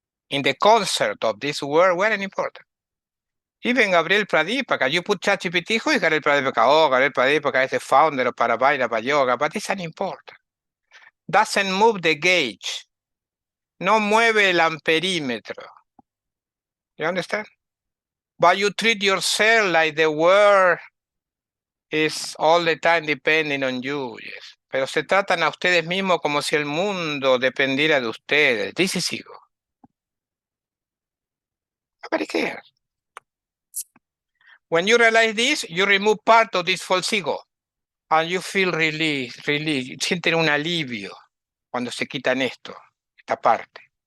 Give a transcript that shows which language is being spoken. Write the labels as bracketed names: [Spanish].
[English] In the concert of this world, we aren't important. Even Gabriel Pradipaka, you put ChatGPT, who is Gabriel Pradipaka? Oh, Gabriel Pradipaka is the founder of Paravaira Yoga, but it's unimportant. Doesn't move the gauge. [Spanish] No mueve el amperímetro. [English] You understand? But you treat yourself like the world is all the time depending on you. Yes. [Spanish] Pero se tratan a ustedes mismos como si el mundo dependiera de ustedes. [English] This is ego. Nobody cares. When you realize this, you remove part of this false ego. And you feel relief. [Spanish] Sienten un alivio cuando se quitan esta parte.